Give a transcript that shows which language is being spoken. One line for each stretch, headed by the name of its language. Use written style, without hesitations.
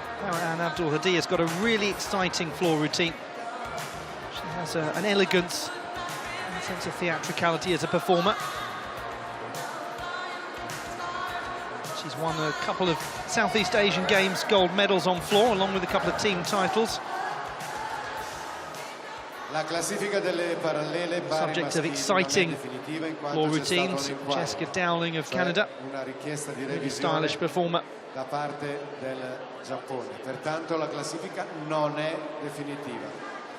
English: And Abdul Hadi has got a really exciting floor routine. She has an elegance and a sense of theatricality as a performer. She's won a couple of Southeast Asian Games gold medals on floor, along with a couple of team titles.
Italian: La classifica delle parallele pari
English: Subject of exciting floor routines, Jessica Dowling of Canada, really stylish performer.
Italian: Da parte del Giappone, pertanto la classifica non è definitiva.